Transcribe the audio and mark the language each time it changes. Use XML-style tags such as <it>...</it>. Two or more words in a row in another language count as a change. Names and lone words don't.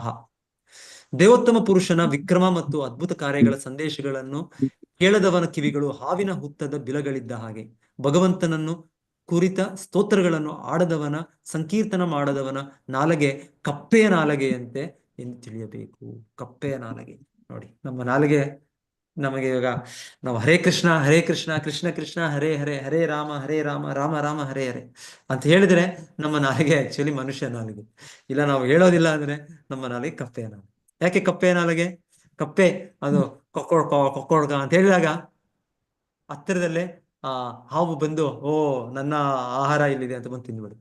<kn>ದೇವೋತ್ತಮ ಪುರುಷನ ವಿಕ್ರಮ ಮತ್ತು ಅದ್ಭುತ ಕಾರ್ಯಗಳ ಸಂದೇಶಗಳನ್ನು ಕೇಳದವನ ಕಿವಿಗಳು ಹಾವಿನ ಹುತ್ತದ ಬಿಲಗಳಿದ್ದ ಹಾಗೆ, ಭಗವಂತನನ್ನು ಕುರಿತ ಸ್ತೋತ್ರಗಳನ್ನು ಆಡದವನ, ಸಂಕೀರ್ತನ ಮಾಡದವನ ನಾಲಗೆ ಕಪ್ಪೆಯ ನಾಲಗೆಯಂತೆ ಎಂದು ತಿಳಿಯಬೇಕು. ಕಪ್ಪೆಯ ನಾಲಗೆ ನೋಡಿ, ನಮ್ಮ ನಾಲಿಗೆ ನಮಗೆ ಇವಾಗ ನಾವು ಹರೇ ಕೃಷ್ಣ ಕೃಷ್ಣ ಕೃಷ್ಣ ಹರೇ ಹರೇ, ಹರೇ ರಾಮ ರಾಮ ರಾಮ ಹರೇ ಹರೇ ಅಂತ ಹೇಳಿದ್ರೆ ನಮ್ಮ ನಾಲಿಗೆ ಆಕ್ಚುಲಿ ಮನುಷ್ಯ ನಾಲಿಗೆ. ಇಲ್ಲ ನಾವು ಹೇಳೋದಿಲ್ಲ ಅಂದ್ರೆ ನಮ್ಮ ನಾಲಿಗೆ ಕಪ್ಪೆಯ ನಾಲಿಗೆ. ಯಾಕೆ ಕಪ್ಪೆಯ ನಾಲಿಗೆ? ಕಪ್ಪೆ ಅದು ಕೊಕ್ಕೊಡ್ಕ ಅಂತ ಹೇಳಿದಾಗ ಹತ್ತಿರದಲ್ಲೇ ಹಾವು ಬಂದು ನನ್ನ ಆಹಾರ ಇಲ್ಲಿದೆ ಅಂತ ಬಂದು ತಿಂದ್ಬಿಡುತ್ತೆ.</kn>